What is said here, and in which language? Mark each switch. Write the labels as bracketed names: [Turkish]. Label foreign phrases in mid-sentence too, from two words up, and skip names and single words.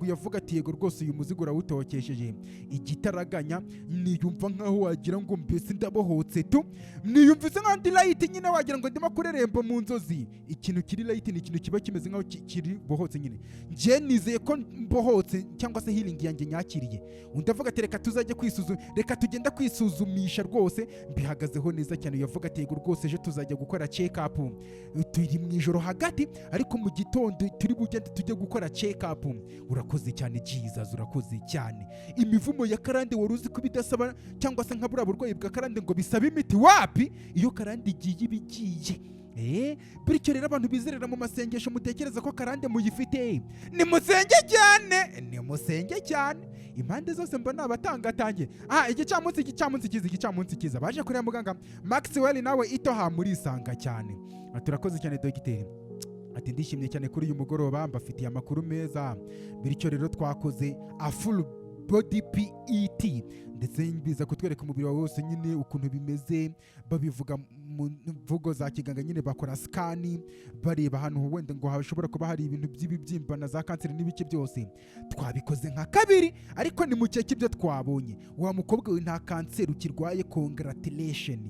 [Kinyarwanda] Uyavuga ati yego rwose uyu muzigo urawutokesheje. Igitaraganya niyumva nkaho wagira ngo mbese ndabohotse tu, niyumvise nk'andi light nyine wagira ngo ndimo kureremba mu nzozi. uzi ikintu kiri light ni ikintu kiba kimeze nkaho kiri bohotse nyine. Nje nizeye ko mbohotse cyangwa se healing yanjye nyakiriye. Undi avuga ati reka tuzajye kwisuzuma, reka tugenda kwisuzumisha rwose, mbihagazeho neza cyane. Yavuga ati yego rwose ejo tuzajya gukora [English] check up, [Kinyarwanda] turi mu ijoro hagati ariko mu gitondo turi bugende tujye gukora [English] check up. [Kinyarwanda] Urakoze cyane Jesus, urakoze cyane. Imivumo ya karande wari uzi ko bidasaba cyangwa se nka buriya burwayi bwa karande ngo bisaba imiti, wapi? Iyo karande igiye ibigiye. Bityo rero abantu bizerera mu masengesho mutekereza ko karande muyifite, nimusenge cyane, nimusenge cyane. Impande zose mbona abatangatange. Igicamunsi kiza baje kureba muganga Maxwell nawe itoha muri isanga cyane. Turakoze cyane dogiteri. Ati ndishimye cyane kuri uyu mugoroba, mbafitiye amakuru meza. Bityo rero twakoze [English] a full body PET [Kinyarwanda] ndetse biza kutwereka umubiri wawe wose nyine ukuntu bimeze, babivuga mu mvugo za kiganga nyine, bakora scan bareba ahantu wenda ngo hashobora kuba hari ibintu by'ibibyimba na za kanseri n'ibice byose. Twabikoze nka kabiri ariko ni muke kibyo twabonye. Wa mukobwa we nta kanseri ukirwaye, congratulation.